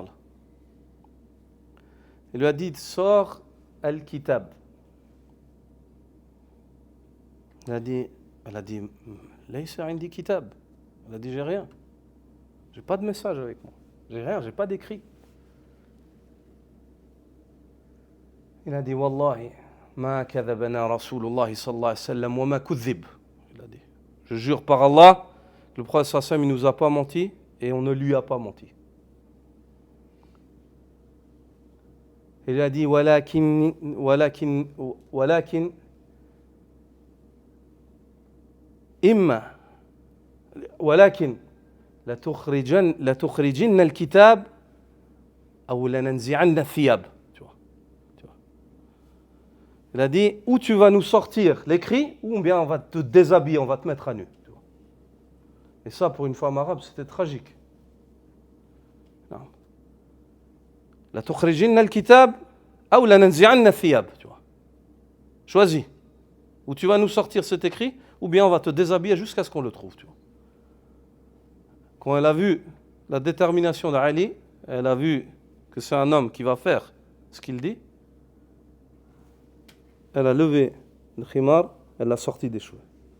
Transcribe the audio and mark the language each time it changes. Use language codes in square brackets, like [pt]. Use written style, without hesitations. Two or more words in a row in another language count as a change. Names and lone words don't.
[fr] Il lui a dit: sors Al-Kitab. Elle a dit: [ar] ليس عندي كتاب. [fr] Elle a dit: j'ai rien. J'ai pas de message avec moi. J'ai rien, j'ai pas d'écrit. Il a dit: [ar] والله ما كذبنا رسول الله صلى الله عليه وسلم وما كذب. [fr] Il a dit: je jure par Allah que le prophète [ar] صلى الله عليه وسلم, [fr] il nous a pas menti et on ne lui a pas menti. Il a dit: [ar] ولكن إما ولكن لتخرجن الكتاب أو لننزعن ثياب. [fr] Tu vois. Il a dit: ou tu vas nous sortir l'écrit, ou bien on va te déshabiller, on va te mettre à nu. Tu vois. Et ça, pour une femme arabe, c'était tragique. Non. [ar] لتخرجن الكتاب أو لننزعن ثياب. [fr] Tu vois. Choisis. Ou tu vas nous sortir cet écrit, ou bien on va te déshabiller jusqu'à ce qu'on le trouve. Tu vois. Quand elle a vu la détermination d'Ali, elle a vu que c'est un homme qui va faire ce qu'il dit, elle a levé le khimar, elle l'a sorti des cheveux.